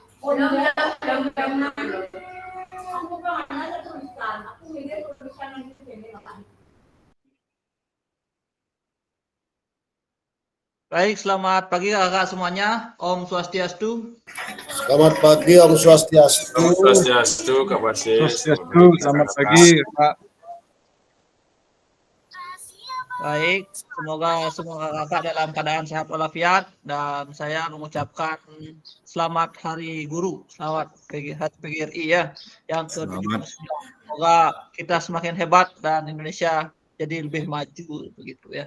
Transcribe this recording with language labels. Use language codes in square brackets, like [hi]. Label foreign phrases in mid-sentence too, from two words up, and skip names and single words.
[id] Baik, selamat pagi kakak semuanya. [ban] Om Swastiastu. [id] Selamat pagi, [ban] Om Swastiastu. Om Swastiastu, Kak Basis. Swastiastu, [id] selamat pagi, Pak. Baik, semoga semua kakak dalam keadaan sehat walafiat dan saya mengucapkan selamat Hari Guru, selamat PGRI ya, yang ke-17. Semoga kita semakin hebat dan Indonesia jadi lebih maju begitu ya.